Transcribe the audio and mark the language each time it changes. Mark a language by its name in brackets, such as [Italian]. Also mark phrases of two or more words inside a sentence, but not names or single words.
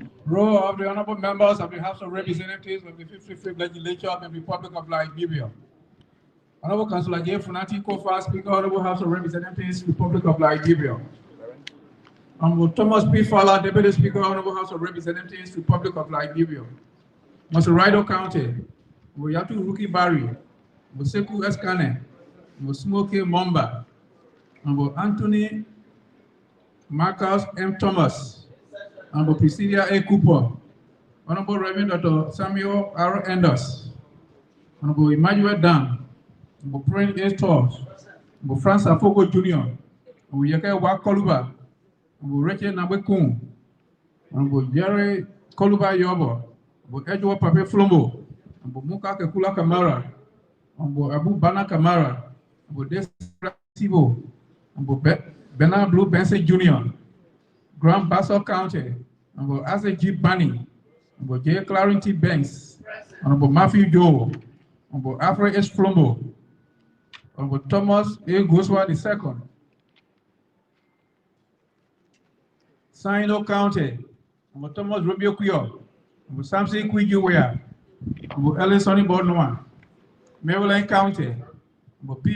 [English] Roll of the honorable members of the House of Representatives of the 55th Legislature of the Republic of Liberia. Honorable Councillor J. Funati Kofa, Speaker, Honorable House of Representatives, Republic of Liberia. Honorable Thomas P. Fowler, Deputy Speaker, Honorable House of Representatives, Republic of Liberia. Mr. Rido County, Woyatu Ruki Barry, Museku Eskane, Honorable Smokey Momba, Honorable Anthony Marcus M. Thomas, Honorable Priscilla A. Cooper, Honorable Reverend Dr. Samuel R. Enders, Honorable Emmanuel Dan, Honorable Prince A. Torres, Honorable Francis Afogo Jr., Honorable Yeke Wa Koluba, Honorable Rachel Nabekun, Honorable Jerry Koluba Yobo, Honorable Edgeworth Pape Flombo, Honorable Muka Kekula Kamara, Honorable Abu Bana Kamara, Honorable Desira Sibo, Honorable Bernard Blue Benson Jr., Grand Bassa County, Honorable Asa G. Bunny, Honorable J. Clarence Banks, Honorable Matthew Joe, Honorable Alfred S. Flombo, Honorable Thomas A. Goswa II, Sino County, Honorable Thomas Rubio Kuyo, Honorable Samson Kwijuwea, Honorable Ellen Sonny Bodnoa, Maryland County, Honorable P.